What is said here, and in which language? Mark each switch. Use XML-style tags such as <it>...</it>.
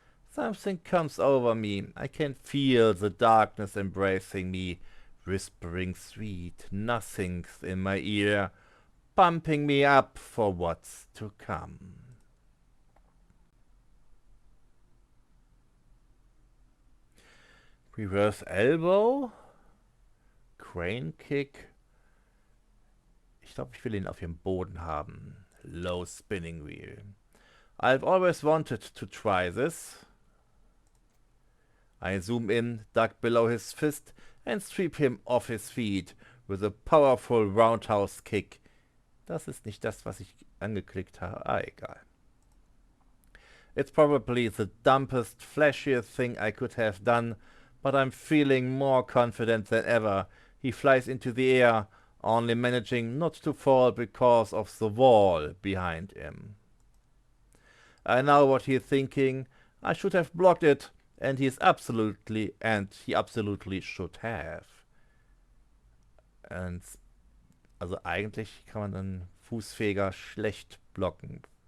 <en>Something comes over me. I can feel the darkness embracing me, whispering sweet nothings in my ear, pumping me up for what's to come. Reverse elbow, crane kick.</en> <de>Ich glaube, ich will ihn auf dem Boden haben.</de> <en>Low spinning wheel. I've always wanted to try this. I zoom in, duck below his fist, and sweep him off his feet with a powerful roundhouse kick.</en> <de>Das ist nicht das, was ich angeklickt habe. Ah, egal.</de> <en>It's probably the dumbest, flashiest thing I could have done, but I'm feeling more confident than ever. He flies into the air, only managing not to fall because of the wall behind him. I know what he's thinking. I should have blocked it, and he absolutely should have.</en> <de>Und also eigentlich kann man einen Fußfeger schlecht blocken.</de>